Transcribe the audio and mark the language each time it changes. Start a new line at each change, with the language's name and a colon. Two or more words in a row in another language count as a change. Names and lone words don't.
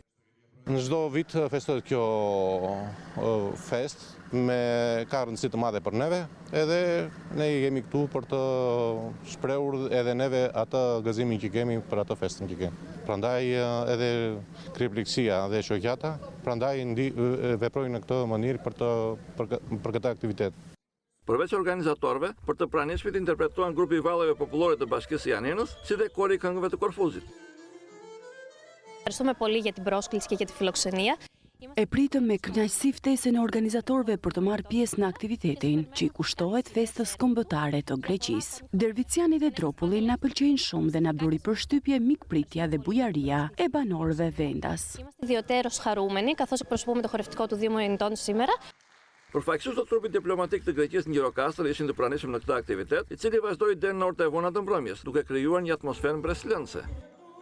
Albanian: Në çdo vit festohet kjo fest ka rëndësi të madhe për neve, edhe ne jemi këtu për të shprehur edhe neve atë gëzimin që kemi për atë festën që kemi. Prandaj edhe kryeplagësia dhe shoqata, prandaj veprojnë në këtë mënyrë për këtë aktivitet. Përveç organizatorëve, për të pranishmit interpretuan grupi i valleve popullore të Bashkisë së Janinës, si dhe kori i këngëve të Korfuzit.
Greek: Ευχαριστούμε πολύ για την πρόσκληση και για τη φιλοξενία.
Albanian: E pritëm me kënaqësi ftesën e organizatorëve për të marrë pjesë në aktivitetin, që i kushtohet festës kombëtare të Greqisë. Derviciani dhe Dropulli na pëlqejnë shumë dhe na bëri përshtypje mikpritja dhe bujaria e banorëve vendas.
Greek: Είμαστε ιδιωτέρως χαρούμενοι, καθώς εκπροσωπούμε το χορευτικό του Δήμου Ινιτών σήμερα.
Albanian: Përfaqësues të trupit diplomatik të Greqisë në Gjirokastër ishin të pranishëm në këtë aktivitet, i cili vazhdoi deri në orët e vona të mbrëmjes, duke krijuar një atmosferë mbreslënëse.